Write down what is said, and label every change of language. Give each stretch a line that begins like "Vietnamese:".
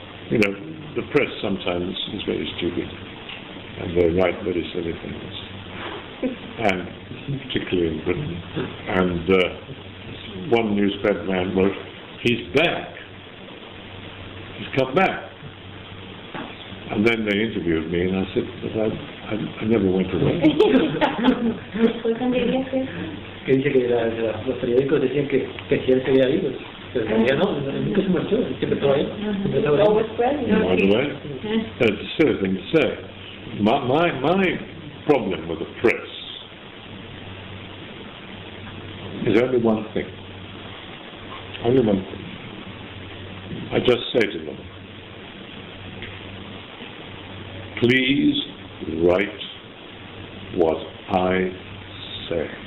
English: You know, the press sometimes is very stupid, and they write very silly things, and particularly in Britain. And one newspaper man wrote, "He's back. He's come back." And then they interviewed me, and I said, "But I never went away."
Spanish: Que dice que los periódicos decían que si él seguía vivo, pero en realidad no, nunca se marchó, siempre estaba ahí.
English: By the way, that's a silly thing to say. My problem with the press is only one thing. Only one thing. I just say to them, please write what I say.